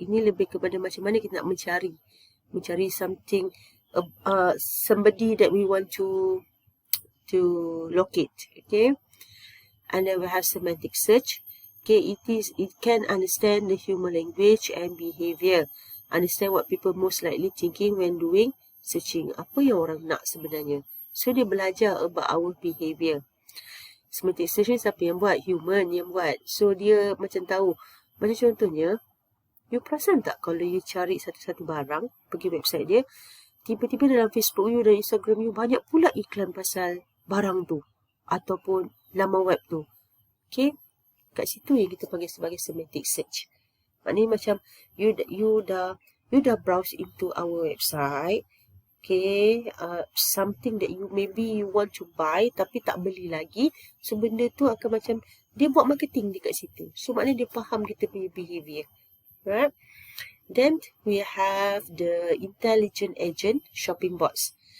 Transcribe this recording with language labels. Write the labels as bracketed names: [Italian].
[Malay] Ini lebih kepada macam mana kita nak mencari [English] something, somebody that we want to locate. Okay, and then we have semantic search. Okay, it can understand the human language and behavior, understand what people most likely thinking when doing searching. [Malay] Apa yang orang nak sebenarnya. So dia belajar [English] about our behavior. [Malay] Semantic search ni siapa yang buat? Human yang buat. So dia macam tahu. Macam contohnya, you perasan tak kalau you cari satu-satu barang, pergi website dia, tiba-tiba dalam Facebook you dan Instagram you banyak pula iklan pasal barang tu ataupun laman web tu. Okay, kat situ yang kita panggil sebagai semantic search. Maknanya macam you dah browse [English] into our website. Okay, something that you want to buy [Malay] tapi tak beli lagi. So benda tu akan macam dia buat marketing dekat situ. So maknanya dia faham kita punya behavior. Right? [English] Then we have the intelligent agent shopping bots.